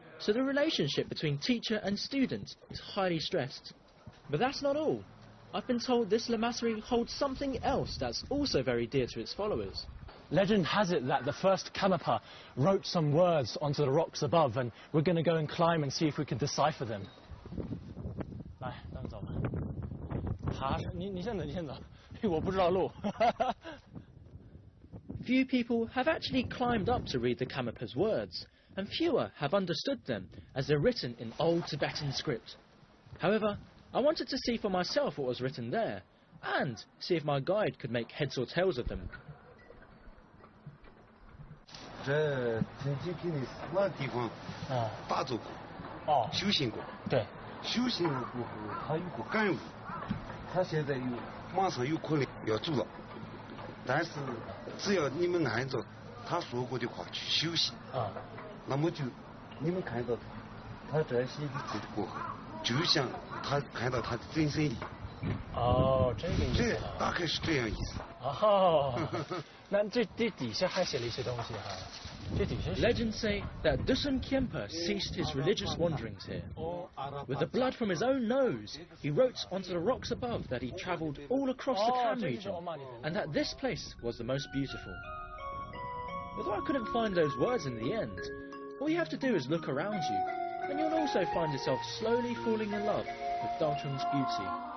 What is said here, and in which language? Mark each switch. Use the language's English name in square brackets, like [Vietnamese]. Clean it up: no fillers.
[English] so the relationship between teacher and student is highly stressed. But that's not all. I've been told this lamasserie holds something else that's also very dear to its followers. Legend has it that the first Karmapa wrote some words onto the rocks above, and we're going to go and climb and see if we can decipher them. [Chinese] 来，咱们走吧。爬，你先走，你先走，我不知道路。 [English] Few people have actually climbed up to read the Karmapa's words, and fewer have understood them as they're written in old Tibetan script. However, I wanted to see for myself what was written there, and see if my guide could make heads or tails of them. [Chinese] 这曾经给你4万地方打坐过，修行过。对，修行了过后，他有个感悟，他现在马上有可能要走了，但是只要你们按照他说过的话去修行，那么就你们看到他这些的字过后，就像他看到他的真身一样。哦，这个意思。这大概是这样意思。哦，那这底下还写了一些东西哈。这底下。 [English] Legends say that Dusun Khyentse ceased his religious wanderings here. With the blood from his own nose, he wrote onto the rocks above that he travelled all across the Kham region, and that this place was the most beautiful. Although I couldn't find those words in the end, all you have to do is look around you, and you'll also find yourself slowly falling in love with Dalchung's beauty.